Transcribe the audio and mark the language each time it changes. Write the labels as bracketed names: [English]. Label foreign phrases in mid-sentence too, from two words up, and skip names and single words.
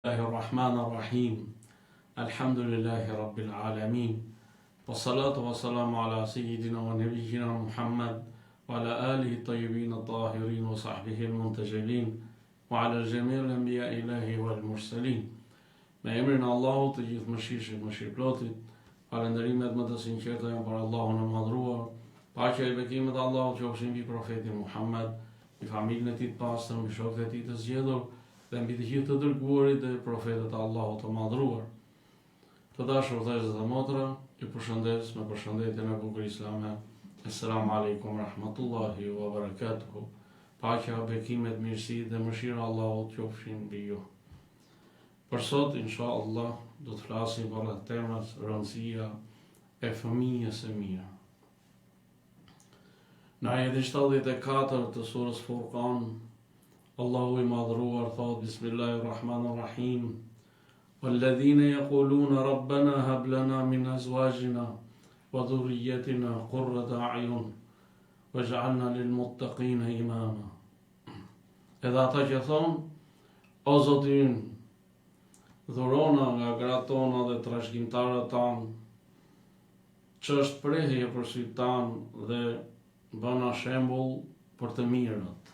[Arabic] بسم الله الرحمن الرحيم الحمد لله رب العالمين. والصلاة والسلام على سيدنا ونبينا محمد وعلى آله الطيبين الطاهرين وصحبه المنتجلين وعلى جميع الأنبياء إلهي والمرسلين. [Albanian] Me emrin e Allahut të gjithë mëshirshëm, mëshirëplotit, falënderimet më të sinqerta janë për Allahun e madhruar. Paqja e bekimet e Allahut qofshin mbi profetin Muhammad, mbi familjen e tij të pastër, mbi shokët e tij të zgjedhur dhe mbi të gjithë të dërguarit dhe profetët e Allahut të madhruar. Të dashur vëllezër dhe motra, ju përshëndes me përshëndetjen e bukur islame. [Arabic] السلام عليكم رحمة الله وبركاته. [Albanian] Paqja, bekimet, mirësi dhe mëshira e Allahut qofshin mbi ju. Për sot, inshallah, do të flasim për atë temës rëndësia e fëmijës së mirë. Në ajetin 74 të surës Furqan, Allahu i madhruar thot [Arabic] بسم الله الرحمن الرحيم والذين يقولون ربنا هب لنا من أزواجنا وذرياتنا قرة أعين واجعلنا للمتقين إماما. [Albanian] Edhe ata që thonë, o Zoti ynë, dhurona nga gratë tona dhe trashëgimtarët tanë, ç'është prehje për sytë tanë dhe bëna shembull për të mirët.